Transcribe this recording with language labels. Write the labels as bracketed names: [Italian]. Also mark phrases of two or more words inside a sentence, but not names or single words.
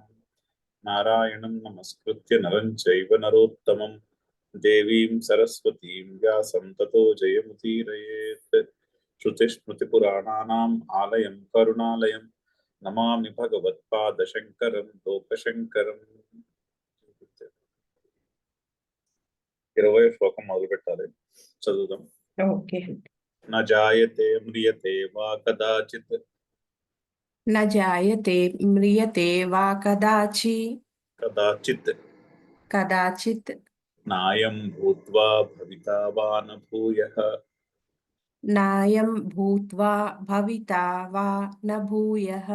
[Sanskrit] नारायणं नमस्कृत्य नरं चैव नरोत्तमं देवीं सरस्वतीं व्यासं ततो जयमुदीरयेत्। श्रुतिस्मृतिपुराणानाम् आलयं करुणालयं नमामि भगवत्पादशङ्करं लोकशङ्करम्। [Telugu] 20వ శ్లోకం మొదలు పెట్టాలి, చదువుదాం. ఓకే. [Sanskrit] न जायते म्रियते वा कदाचित् न जायते म्रियते वा कदाचित् नायं भूत्वा भविता वा न भूयः नायं भूत्वा भविता वा न भूयः